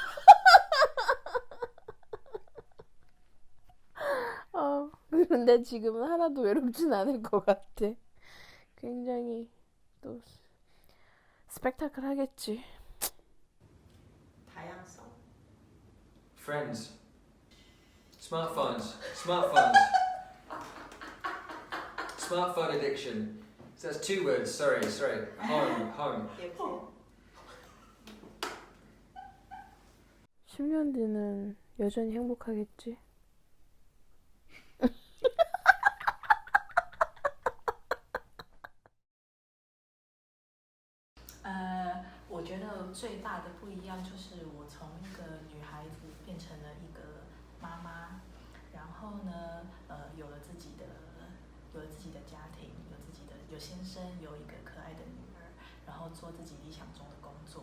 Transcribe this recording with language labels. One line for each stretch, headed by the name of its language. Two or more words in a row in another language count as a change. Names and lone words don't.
Korean: 그런데 지금은 하나도 외롭진 않을 것 같아. 굉장히 또 스펙타클 하겠지. 다양성.
English: Friends. Smartphones. Smartphone addiction. So that's 2 words. Sorry. Home.
Korean: 여보세요. 10년 뒤는 여전히 행복하겠지.
Chinese: 我觉得最大的不一样就是我从一个女孩子变成了一个妈妈，然后呢，有了自己的家庭，有先生，有一个可爱的女儿，然后做自己理想中的工作。